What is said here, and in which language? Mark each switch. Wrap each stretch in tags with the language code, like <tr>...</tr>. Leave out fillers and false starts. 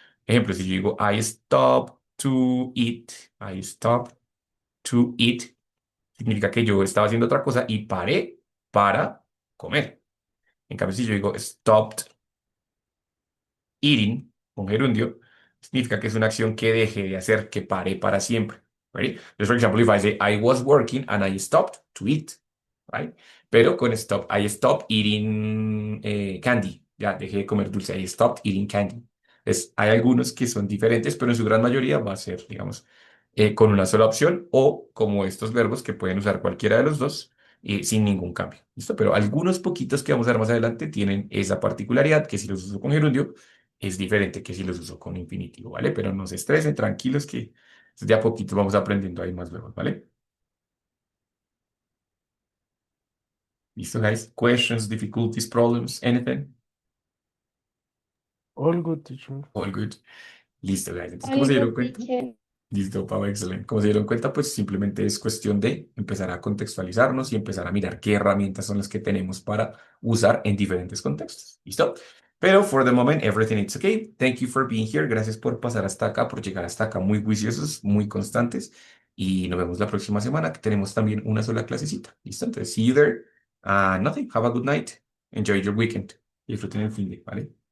<es>Ejemplo, si yo digo</es> <en>I stop to eat,</en> <es>I stop to eat, significa que yo estaba haciendo otra cosa y paré para comer. En cambio, si yo digo</es> <en>stopped eating,</en> <es>con gerundio, significa que es una acción que dejé de hacer, que paré para siempre.</es> <en>Right? Just for example, if I say I was working and I stopped to eat, right?</en> <es>Pero con</es> <en>stop, I stopped eating candy.</en> <es>Ya dejé de comer dulce.</es> <en>I stopped eating candy.</en> <es>Hay algunos que son diferentes, pero en su gran mayoría va a ser, digamos, con una sola opción o como estos verbos que pueden usar cualquiera de los dos sin ningún cambio. ¿Listo? Pero algunos poquitos que vamos a ver más adelante tienen esa particularidad que si los uso con gerundio es diferente que si los uso con infinitivo, ¿vale? Pero no se estresen, tranquilos que de a poquito vamos aprendiendo ahí más verbos, ¿vale? ¿Listo, guys?</es> <en>Questions, difficulties, problems, anything? All good, teacher. All good.</en> <es>Listo, guys. Entonces, ¿cómo</es> <en>All</en> <es>se</es> <en>good,</en> <es>dieron cuenta?</es> <en>teacher.</en> <es>Listo, Pau, excelente. Como se dieron cuenta, pues simplemente es cuestión de empezar a contextualizarnos y empezar a mirar qué herramientas son las que tenemos para usar en diferentes contextos. ¿Listo?</es> <en>Pero for the moment, everything is okay. Thank you for being here.</en> <es>Gracias por pasar hasta acá, por llegar hasta acá muy juiciosos, muy constantes. Y nos vemos la próxima semana, que tenemos también una sola clasecita. ¿Listo? Entonces,</es> <en>see you there. Nothing. Have a good night. Enjoy your weekend.</en> <es>Disfruten el fin de, ¿vale?</es>